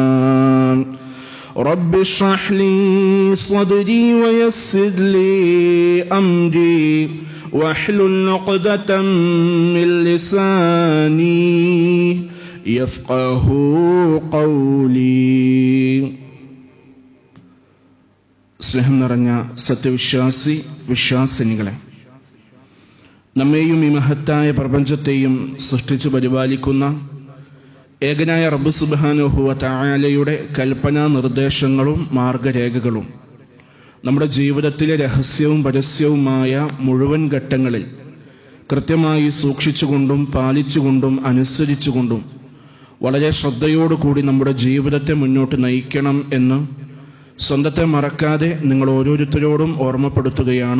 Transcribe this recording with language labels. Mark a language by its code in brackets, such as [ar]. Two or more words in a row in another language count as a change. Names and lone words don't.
[ar] رب اشرح لي صدري ويسر لي أمري واحلل عقدة من لساني يفقه قولي. [ml] സ്നേഹം നിറഞ്ഞ സത്യവിശ്വാസി വിശ്വാസിനികളെ, നമ്മെയും ഈ മഹത്തായ പ്രപഞ്ചത്തെയും സൃഷ്ടിച്ചു പരിപാലിക്കുന്ന ഏകനായ റബ്ബ് സുബ്ഹാനഹു വ തആലയുടെ കൽപ്പനാ നിർദ്ദേശങ്ങളും മാർഗരേഖകളും നമ്മുടെ ജീവിതത്തിലെ രഹസ്യവും പരസ്യവുമായ മുഴുവൻ ഘട്ടങ്ങളിൽ കൃത്യമായി സൂക്ഷിച്ചുകൊണ്ടും പാലിച്ചുകൊണ്ടും അനുസരിച്ചുകൊണ്ടും വളരെ ശ്രദ്ധയോടുകൂടി നമ്മുടെ ജീവിതത്തെ മുന്നോട്ട് നയിക്കണം എന്ന് സ്വന്തത്തെ മറക്കാതെ നിങ്ങൾ ഓരോരുത്തരോടും ഓർമ്മപ്പെടുത്തുകയാണ്.